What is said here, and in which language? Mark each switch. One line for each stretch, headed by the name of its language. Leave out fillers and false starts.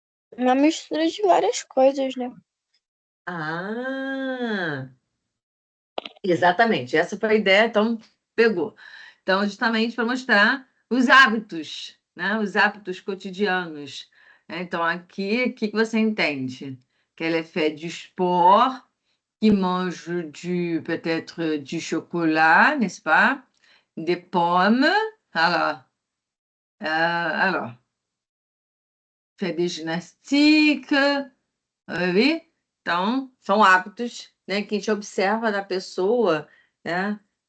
Portuguese: Uma mistura de várias coisas, né? Ah, exatamente. Essa foi a ideia, então pegou. Então, justamente para mostrar os hábitos, né? Os hábitos cotidianos. Então, aqui, o que que você entende?
French: Qu'elle est fait du sport, qui mange peut-être du chocolat, n'est-ce pas? Des pommes. Alors, fait des gymnastiques. Oui.
Portuguese: Então, são hábitos, né, que a gente observa da pessoa, né?